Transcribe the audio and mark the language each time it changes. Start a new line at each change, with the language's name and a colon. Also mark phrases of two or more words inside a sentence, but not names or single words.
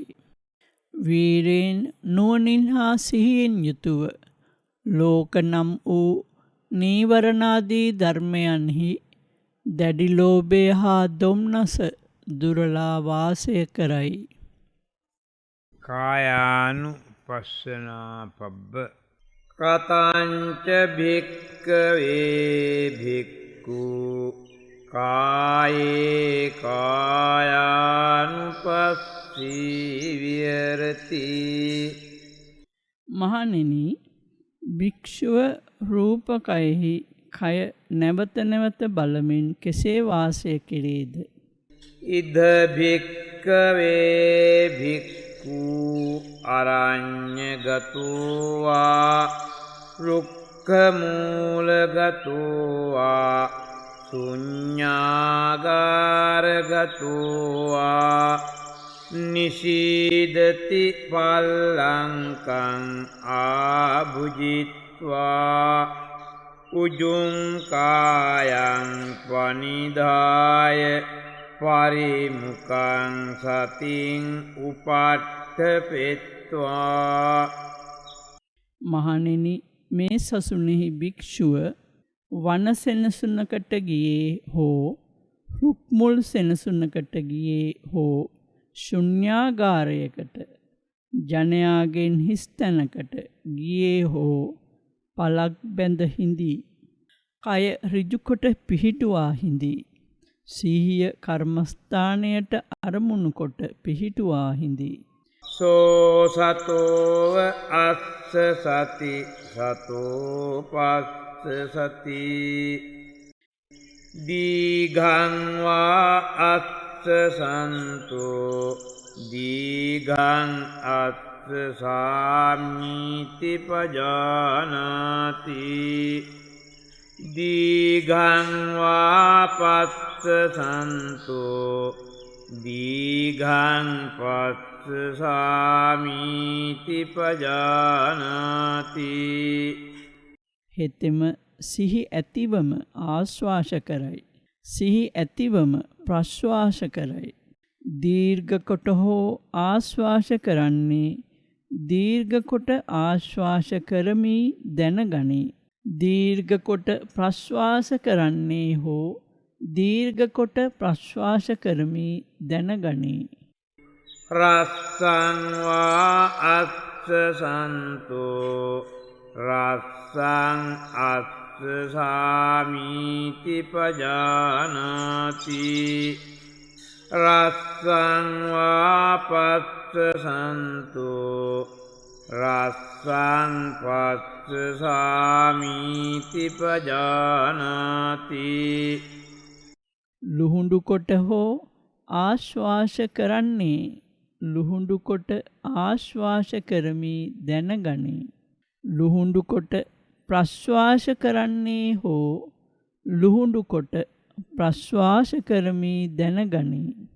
Sinhala: වීරයෙන් නුවණින් හා සිහියෙන් යුතුව ලෝක නම් වූ නීවරණාදී ධර්මයන්හි දැඩි ලෝභය හා දුම්නස දුරලා වාසය කරයි.
Pali: කායානුපස්සනා පබ්බ කතංච භික්ඛවේ භික්ඛු කායේ කායානුපස්සී විහෙරති.
Sinhala: මහණෙනි, භික්ෂුව රූපකයෙහි කය නැවත නැවත බලමින් කෙසේ වාසය කෙරේද?
Pali: ඉද භික්ඛවේ භික්ඛු අරඤ්ඤගතෝ වා රුක්ඛ මූලගතෝ වා ශුඤ්ඤාගාරගතෝ වා නිශීදති පල්ලංකං ආභුජිත්වා උජුං කායං පනිදාය පරිමුඛං සතින් උපට්ඨපෙත්වා.
Sinhala: මහණෙනි, මේ සසුනේහි භික්ෂුව වන සෙනසුනකට ගියේ හෝ රුක් මුල් සෙනසුනකට ගියේ හෝ ශුන්‍යාගාරයකට ජනයාගෙන් හිස් තැනකට ගියේ හෝ පලක් බැඳ හිඳී කය ඍජුකොට පිහිටුවා හිඳී සිහිය කර්මස්ථානයට අරමුණු කොට පිහිටුවා හිඳී.
Pali: සෝ සතෝව අස්ස සති සතෝ පස්ස සති දීඝං වා අස්ස සන්තෝ දීඝං අස්ස සාමීති පජානාති දීඝං වා පස්ස සන්තෝ දීඝං පස්ස සාමීති පජානාති.
Sinhala: හෙතෙම සිහි ඇතිවම ආශ්වාස කරයි. සිහි ඇතිවම ප්‍රශ්වාස කරයි. දීර්ඝ කොට හෝ ආශ්වාස කරන්නේ දීර්ඝ කොට ආශ්වාස කරමි දැනගනී. දීර්ඝ කොට ප්‍රශ්වාස කරන්නේ හෝ දීර්ඝ කොට ප්‍රශ්වාස කරමි දැනගනී.
Pali: රස්සං වා අස්ස සන්තෝ රස්සං අස්ස සාමීති පජානාති රස්සං වා පස්ස සන්තෝ රස්සං පස්ස සාමීති පජානාති.
Sinhala: ලුහුඬු කොට හෝ ආශ්වාස කරන්නේ ලුහුඬු කොට ආශ්වාස කරමි දැනගනී. ලුහුඬු කොට ප්‍රශ්වාස කරන්නේ හෝ ලුහුඬු කොට ප්‍රශ්වාස කරමි දැනගනී.